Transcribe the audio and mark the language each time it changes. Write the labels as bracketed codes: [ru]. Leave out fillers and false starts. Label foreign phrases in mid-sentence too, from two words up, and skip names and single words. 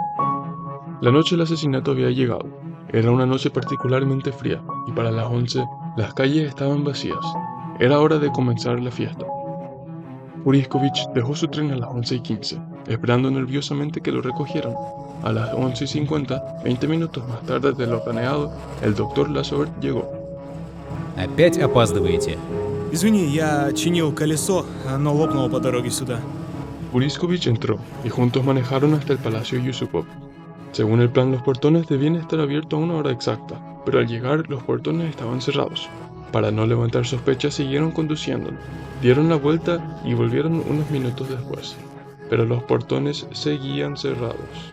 [es] La noche del asesinato había llegado. Era una noche particularmente fría, y para las 11 las calles estaban vacías. Era hora de comenzar la fiesta. Puriskovich dejó su tren a las 11:15, esperando nerviosamente que lo recogieran. A las 11:50, 20 minutos más tarde de lo planeado, el doctor Lazovert llegó. [ru] Опять опаздываете? Извини, я чинил колесо, оно лопнуло по дороге сюда. [es] Puriskovich entró, y juntos manejaron hasta el palacio Yusupov. Según el plan, los portones debían estar abiertos a una hora exacta, pero al llegar los portones estaban cerrados. Para no levantar sospechas, siguieron conduciendo. Dieron la vuelta y volvieron unos minutos después, pero los portones seguían cerrados.